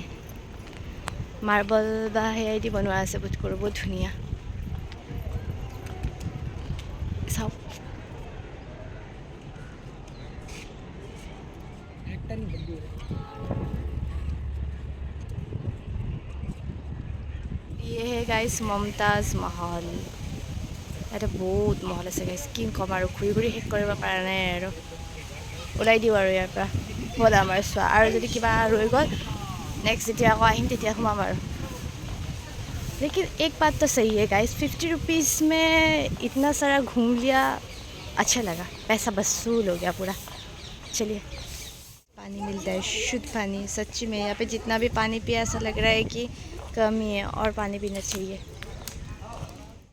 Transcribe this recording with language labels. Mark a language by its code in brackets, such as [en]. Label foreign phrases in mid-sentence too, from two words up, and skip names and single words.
[hi] मार्बल बा है बनवा से बुझ कर बहुत धुनिया सब। ये है गाइस मुमताज महल। [as] এটা বহুত মহল আছে গাইছ, কি ক'ম আৰু ঘূৰি ঘূৰি শেষ কৰিব পৰা নাই আৰু ওলাই দিওঁ আৰু ইয়াৰ পৰা। হ'ল আমাৰ চোৱা, আৰু যদি কিবা ৰৈ গ'ল नेक्स्ट যেতিয়া আকৌ আহিম তেতিয়া সোমাম আৰু। [hi] लेकिन एक बात तो सही है गाइस, 50 रुपीज़ में इतना सारा घूम लिया, अच्छा लगा, पैसा वसूल हो गया पूरा। चलिए पानी मिलता है, शुद्ध पानी सच्ची में। यहाँ पे जितना भी पानी पिया ऐसा लग रहा है कि कम ही है और पानी पीना चाहिए।